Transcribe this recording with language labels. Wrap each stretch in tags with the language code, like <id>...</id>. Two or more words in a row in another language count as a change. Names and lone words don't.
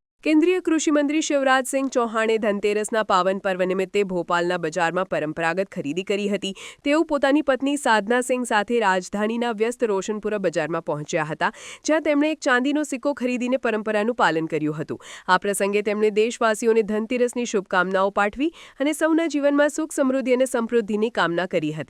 <gu>કેન્દ્રીય કૃષિ મંત્રી શિવરાજ સિંહ ચૌહાણે ધનતેરસના પાવન પર્વ નિમિત્તે ભોપાલના બજારમાં પરંપરાગત ખરીદી કરી હતી। તેઓ પોતાની પત્ની સાધના સિંહ સાથે રાજધાનીના વ્યસ્ત રોશનપુરા બજારમાં પહોંચ્યા હતા, જ્યાં તેમણે એક ચાંદીનો સિક્કો ખરીદીને પરંપરાનું પાલન કર્યું હતું। આ પ્રસંગે તેમણે દેશવાસીઓને ધનતેરસની શુભકામનાઓ પાઠવી અને સૌના જીવનમાં સુખ સમૃદ્ધિ અને સમૃદ્ધિની કામના કરી હતી।</gu>